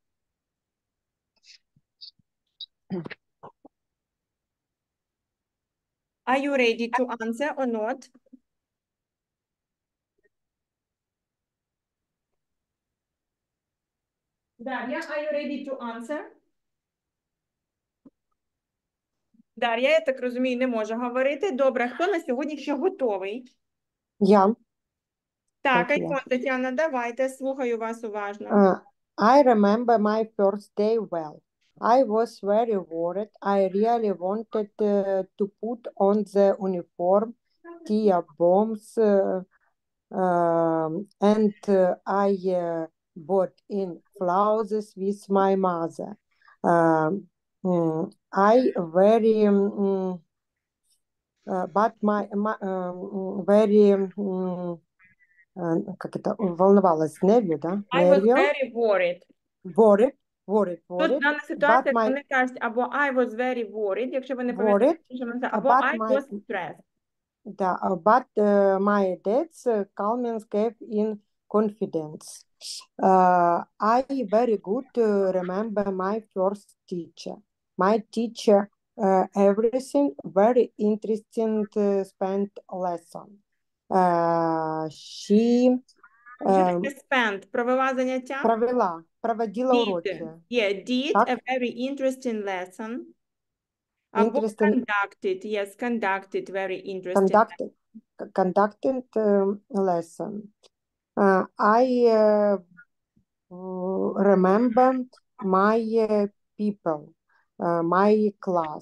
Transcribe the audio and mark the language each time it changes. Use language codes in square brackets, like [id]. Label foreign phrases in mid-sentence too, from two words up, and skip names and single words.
[en] Are you ready to answer or not? Daria, are you ready to answer? [uk] Дар'я, я так розумію, не може говорити. Добре, хто на сьогодні ще готовий? Я. Так, Так, я. Айкон, Тетяна, давайте, слухаю вас уважно. [en] I remember my first day well. I was very worried. I really wanted to put on the uniform, tear bombs, and I bought in flowers with my mother. I very, but my very, [ru] как это, волновалась, нервью, да? [en] I was [ru] Нервью. [en] very worried. Worried. [uk] Тут дана ситуація, [en] But my- [uk] вони кажуть або [en] I was very worried, [uk] якщо ви не [en] Worried, [uk] пам'ятаєте, що ми або [en] but I my- was stressed. Да, but my dad's calmness gave in confidence. I very good remember my first teacher. My teacher, everything very interesting spent lesson. She [uk] Що таке spent? Провела заняття? проводила [en] Did. [uk] уроки. [en] Yeah, did [uk] Так. [en] a very interesting lesson. [uk] Або [en] Interesting. conducted. Yes, conducted very interesting. Conducted lesson. I remember my people, my class.